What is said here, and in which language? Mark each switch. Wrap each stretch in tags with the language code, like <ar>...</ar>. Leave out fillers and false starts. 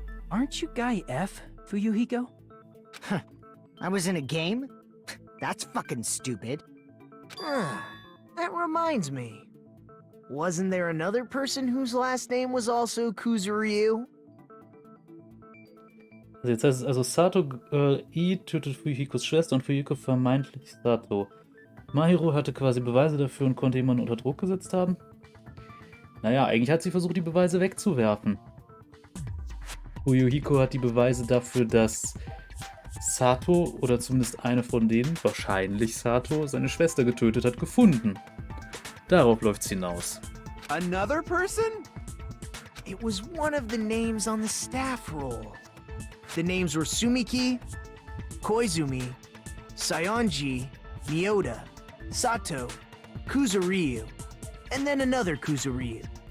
<en>Aren't you Guy F, Fuyuhiko? I was in a game? That's fucking stupid. That reminds me. Wasn't there another person whose last name was also Kuzuryu?</en> <de>Also jetzt heißt es also, Sato I tötet Fuyuhikos Schwester und Fuyuhiko vermeintlich Sato. Mahiro hatte quasi Beweise dafür und konnte jemanden unter Druck gesetzt haben. Naja, eigentlich hat sie versucht, die Beweise wegzuwerfen. Fuyuhiko hat die Beweise dafür, dass Sato, oder zumindest eine von denen, wahrscheinlich Sato, seine Schwester getötet hat, gefunden. Darauf läuft's hinaus.</de> <en>Another person? It was one of the names on the staff roll. The names were Sumiki, Koizumi, Sayonji, Miyota, Sato, Kuzuryu, and then another Kuzuryu.</en>